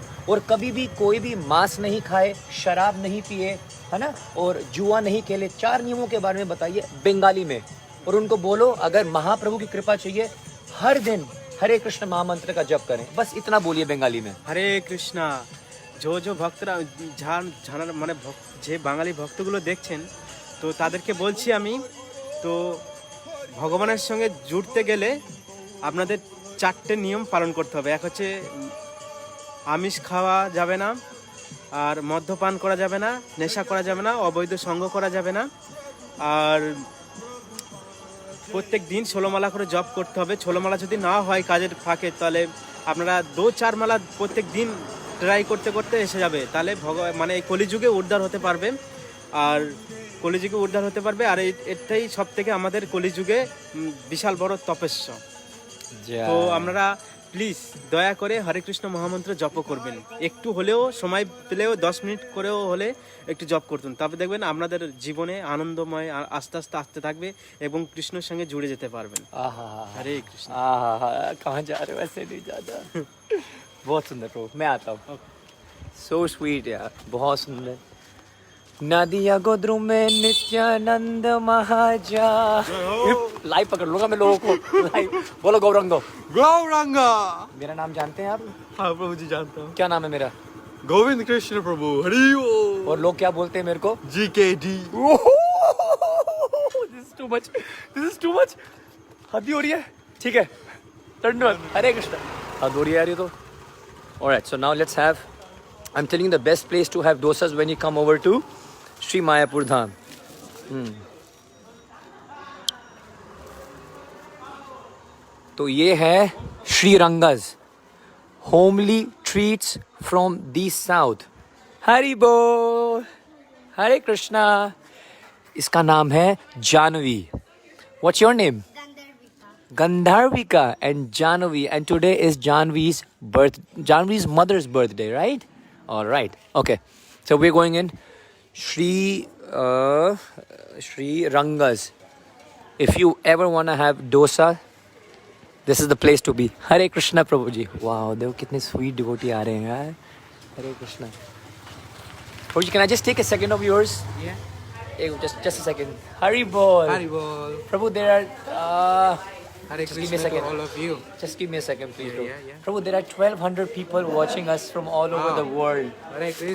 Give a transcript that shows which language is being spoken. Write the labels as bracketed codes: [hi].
[hi] और कभी भी कोई भी मांस नहीं खाए, शराब नहीं पिए, है ना, और जुआ नहीं खेले। 4 नियमों के बारे में बताइए बंगाली में, और उनको बोलो अगर महाप्रभु की कृपा चाहिए हर दिन हरे कृष्ण महामंत्र का जप करें। बस इतना बोलिए बंगाली में। [bn] हरे কৃষ্ণা। जो ভক্তরা জানার মানে যে বাঙালি ভক্তগুলো দেখছেন, তো তাদেরকে বলছি আমি, তো ভগবানের সঙ্গে জুড়তে গেলে আপনাদের 4টে নিয়ম পালন করতে হবে। এক হচ্ছে আমিষ খাওয়া যাবে না, আর মদ্যপান করা যাবে না, নেশা করা যাবে না, অবৈধ সঙ্গ করা যাবে না, আর প্রত্যেক দিন 16 মালা করে জপ করতে হবে। 16 মালা যদি না হয় কাজের ফাঁকে, তাহলে আপনারা 2-4 মালা প্রত্যেক দিন ট্রাই করতে করতে এসে যাবে, তাহলে মানে এই কলিযুগে উদ্ধার হতে পারবে। আর কলিযুগে উদ্ধার হতে পারবে। আর এটাই সব থেকে আমাদের কলিযুগে বিশাল বড় তপস্যা। তো আপনারা প্লিজ দয়া করে হরে কৃষ্ণ মহামন্ত্র জপ করবেন। একটু হলেও সময় পেলেও 10 মিনিট করেও হলে একটু জপ করতুন, তবে দেখবেন আপনাদের জীবনে আনন্দময় আস্তে আস্তে আসতে থাকবে এবং কৃষ্ণের সঙ্গে জুড়ে যেতে পারবেন। হরে কৃষ্ণ। [hi] कहाँ जा रहे हो? ऐसे नहीं जाता। बहुत सुंदर प्रभु, मैं आता हूँ। सो स्वीट यार, बहुत सुंदर। नदिया गोद्रु में नित्यानंद महाजा। लाइव पकड़ लूंगा मैं लोगों को। लाइव बोलो गौरंगो। गौरंगा। मेरा नाम जानते हैं आप? हाँ प्रभु जी जानता हूँ। क्या नाम है मेरा? गोविंद कृष्ण प्रभु। हरि ओम। और लोग क्या बोलते हैं मेरे को? GKD। [en] This is too much. This is too much. हद हो रही है। [hi] ठीक है, धन्यवाद। हरे कृष्ण। हद हो रही है यार ये तो। [en] Alright, so now let's have, I'm telling you the best place to have dosas when you come over to Sri Mayapur Dham. [hi] तो ये है Shri रंगज, homely treats from the south. Hari बोल, हरे कृष्णा। इसका नाम है Janvi. What's your name? [en] Gandharvika and Janvi, and today is Janvi's mother's birthday, right? All right. Okay. So we're going in Sri Rangas. If you ever want to have dosa, this is the place to be. Hare Krishna Prabhuji. [hi] Wow, देखो कितने sweet devotee आ रहे हैं यार. [en] Hare Krishna. Prabhuji, can I just take a second of yours? Yeah. Just a second. Hari Bol. Hari bol. Prabhu, there are Hare Just give me a Krishna to second. all of you. Just give me a second, please, bro. Yeah. Prabhu, there are 1,200 people watching us from all over the world. Hare Krishna.